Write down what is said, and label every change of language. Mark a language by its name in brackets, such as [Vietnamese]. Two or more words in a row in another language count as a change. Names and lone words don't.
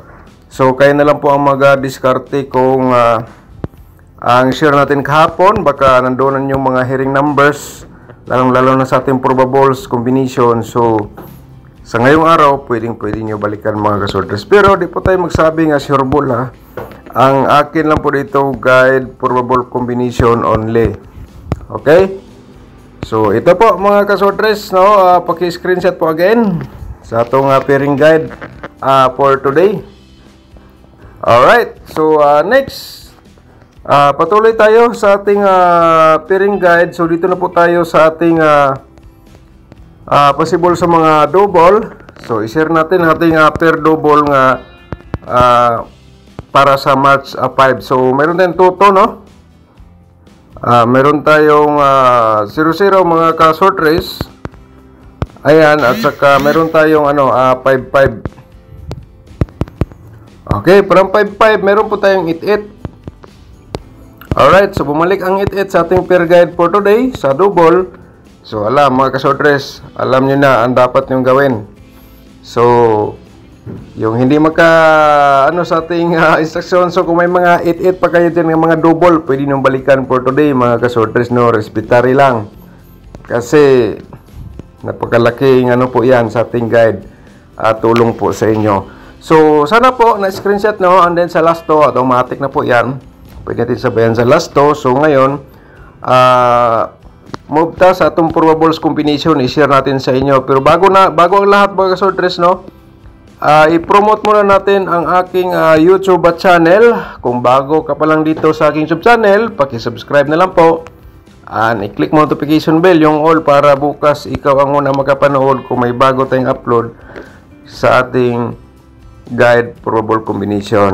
[Filipino] So kaya na lang po ang mag-diskarte kung ang share natin kahapon, baka nandoon yung mga hearing numbers, lalong-lalo na sa ating [English] probables combination. [Filipino] So sa ngayong araw, pwede nyo balikan mga kasordres. Pero di po tayo magsabi nga [English] sure ball [Filipino] ha. Ang akin lang po dito, [English] guide probable combination only. [Filipino] Okay? So ito po mga kasordres no, paki-screenshot po again sa atong [English] pairing guide for today. [Filipino] Alright, so next patuloy tayo sa ating [English] pairing guide. [Filipino] So dito na po tayo sa ating [English] possible sa [Filipino] mga double. So i-share natin ating [English] pair double [Filipino] nga para sa March 5. So meron tayong toto no, meron tayong 00 mga kasordres. Ayan, at saka meron tayong 55. Okay, from 55 meron po tayong 88. Alright, so bumalik ang 88 sa ating [English] pair guide for today [Filipino] sa double. So alam mga kasordres, alam nyo na ang dapat nyong gawin. So yung hindi sa ating instruction, so kung may mga 88 pa kayo dyan ng mga double, pwede nyong balikan [English] for today [Filipino] mga kasordres no, respetary lang. Kasi napakalaking po yan sa ating guide, tulong po sa inyo. So sana po na screenshot no, and then sa last to automatic na po yan. Pwede natin sabayan sa last to. [Cebuano] So ngayon move ta sa atong [English] probables combination, [Filipino] i-share natin sa inyo. Pero bago ang lahat mga kasordres no, i-promote muna natin ang aking YouTube channel. Kung bago ka pa lang dito sa aking YouTube channel, paki-subscribe na lang po. And i-click mo [English] notification bell, [Filipino] yung all, para bukas ikaw ang una makapanood kung may bago tayong upload sa ating [English] guide probable combination.